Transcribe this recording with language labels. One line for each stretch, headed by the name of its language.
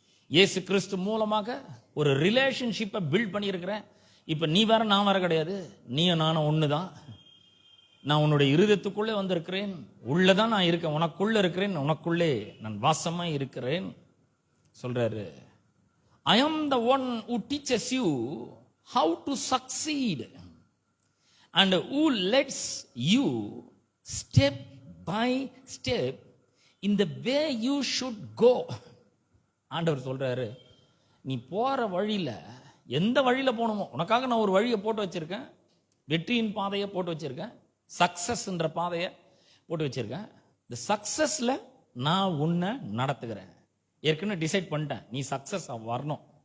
Tamil: இயேசு கிறிஸ்து மூலமாக ஒரு ரிலேஷன்ஷிப்பை பில்ட் பண்ணியிருக்கிறேன். இப்போ நீ வேற நான் வேற கிடையாது, நீயும் நானும் ஒன்று தான். நான் உன்னுடைய இருதயத்துக்குள்ளே வந்திருக்கிறேன், உள்ளதான் நான் இருக்கேன், உனக்குள்ள இருக்கிறேன், உனக்குள்ளே நான் வாசமா இருக்கிறேன் சொல்றாரு.
English: I am the one who teaches you how to succeed and who lets you step by step in the way you should go.
Tamil: ஆண்டவர் சொல்றாரு, நீ போற வழியில எந்த வழியில போகணுமோ, உனக்காக நான் ஒரு வழியை போட்டு வச்சிருக்கேன், வெற்றியின் பாதையை போட்டு வச்சிருக்கேன், சக்சஸ்ன்ற பாதையை போட்டு வச்சிருக்கேன். இந்த சக்சஸ்ல நான் உன்னை நடத்துகிறேன். ஏற்கனவே டிசைட் பண்ணிட்டேன், நீ சக்சஸ் வரணும்.